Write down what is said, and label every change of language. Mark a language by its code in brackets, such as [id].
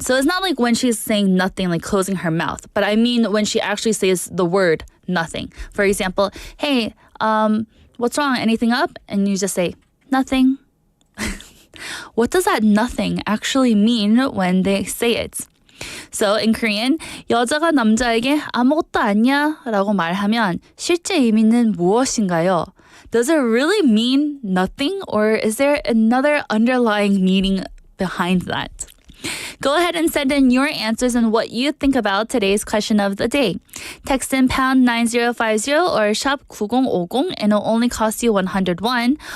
[en] So it's not like when she's saying nothing, like closing her mouth, but I mean when she actually says the word nothing. For example, hey, what's wrong? Anything up? And you just say, nothing. What does that nothing actually mean when they say it? So in Korean, [ko] 여자가 남자에게 아무것도 아니야 라고 말하면 실제 의미는 무엇인가요? [en] Does it really mean nothing, or is there another underlying meaning behind that? Go ahead and send in your answers and what you think about today's question of the day. Text in pound 9050 or shop 9050 and it'll only cost you 101.